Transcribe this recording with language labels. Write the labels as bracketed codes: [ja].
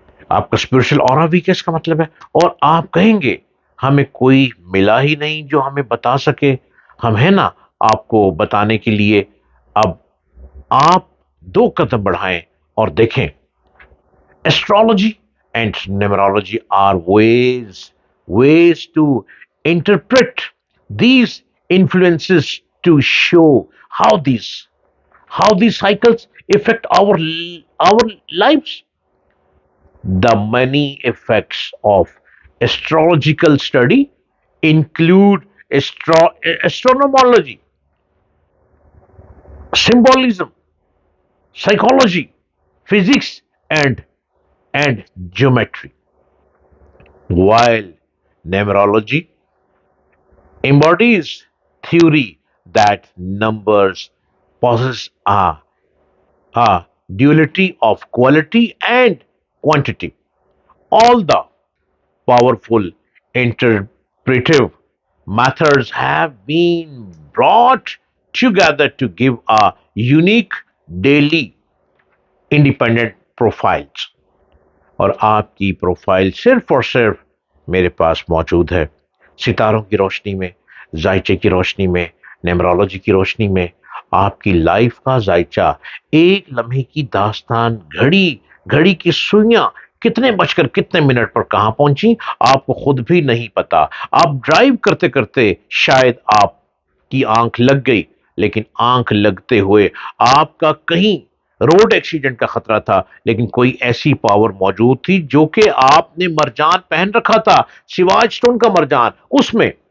[ur] آپ کا spiritual اورا week ہے، اس کا مطلب ہے، اور آپ کہیں گے ہمیں کوئی ملا ہی نہیں جو ہمیں بتا سکے۔ ہم ہیں نا آپ کو بتانے کے لیے۔ اب آپ دو قدم بڑھائیں اور دیکھیں، [en] Astrology and numerology are ways to interpret these influences to show how these cycles affect our lives. The many effects of astrological study include astronomology, symbolism, psychology, physics, and geometry, while numerology embodies theory that numbers possess a duality of quality and quantity. All the powerful interpretive methods have been brought together to give a unique daily independent profiles. [ur] اور آپ کی profile صرف اور صرف میرے پاس موجود ہے، ستاروں کی روشنی میں، ذائچے کی روشنی میں، نیمرولوجی کی روشنی میں۔ آپ کی لائف کا ذائچہ، ایک لمحے کی داستان، گھڑی کی سوئیاں کتنے بج کر کتنے منٹ پر کہاں پہنچی آپ کو خود بھی نہیں پتا۔ آپ ڈرائیو کرتے کرتے شاید آپ کی آنکھ لگ گئی، لیکن آنکھ لگتے ہوئے آپ کا کہیں روڈ ایکسیڈنٹ کا خطرہ تھا، لیکن کوئی ایسی پاور موجود تھی جو کہ آپ نے مرجان پہن رکھا تھا، سواج سٹون کا مرجان، اس میں